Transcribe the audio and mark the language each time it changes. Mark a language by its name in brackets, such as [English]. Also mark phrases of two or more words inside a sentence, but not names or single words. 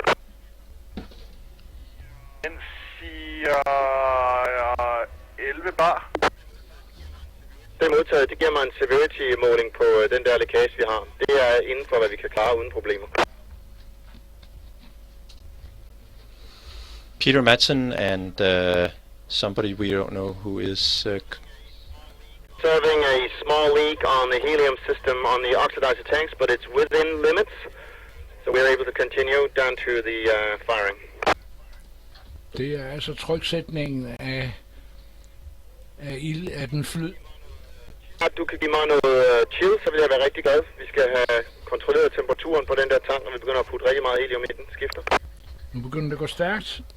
[Danish] Den siger 11 bar. Det er modtaget. Det giver mig en severity-måling på den der lækage, vi har. Det er inden for, hvad vi kan klare uden problemer. [English] Peter Madsen and somebody we don't know who is Serving a small leak on the helium system on the oxidizer tanks, but it's within limits, so we're able to continue down to the firing. [Danish] Det er altså tryksætningen af den flyd. Du kan give mig noget chill, så vil jeg være rigtig glad. Vi skal have kontrolleret temperaturen på den der tank, når vi begynder at putte rigtig meget helium i den, skifter. Nu begynder det at gå stærkt.